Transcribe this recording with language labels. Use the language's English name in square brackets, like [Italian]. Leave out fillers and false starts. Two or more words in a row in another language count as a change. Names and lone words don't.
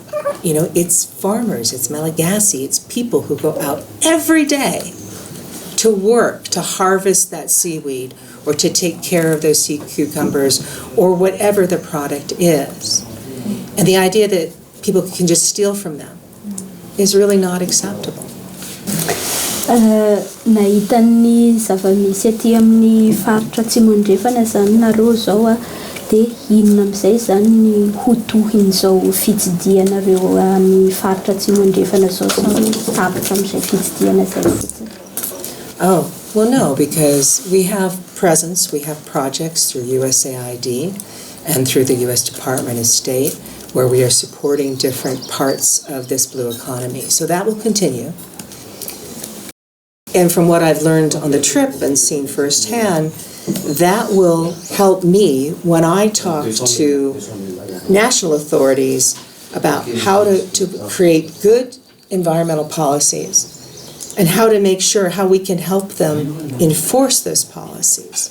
[English] It's farmers, it's Malagasy, it's people who go out every day to work, to harvest that seaweed, or to take care of those sea cucumbers, or whatever the product is. And the idea that people can just steal from them is really not acceptable. [Malagasy] Nahita ny zava-misy aty amin'ny faritra Atsimo Andrefana zany nareo zao dia inona amin'izay zany ny hotohin'izao fitsidihanareo amin'ny faritra Atsimo Andrefana zao sa tapitra amin'izay fitsidiana zay fotsiny? [English] Oh, well, no, because we have presence, we have projects through USAID and through the U.S. Department of State where we are supporting different parts of this blue economy. So that will continue. And from what I've learned on the trip and seen firsthand, that will help me when I talk to national authorities about how to create good environmental policies and how to make sure how we can help them enforce those policies.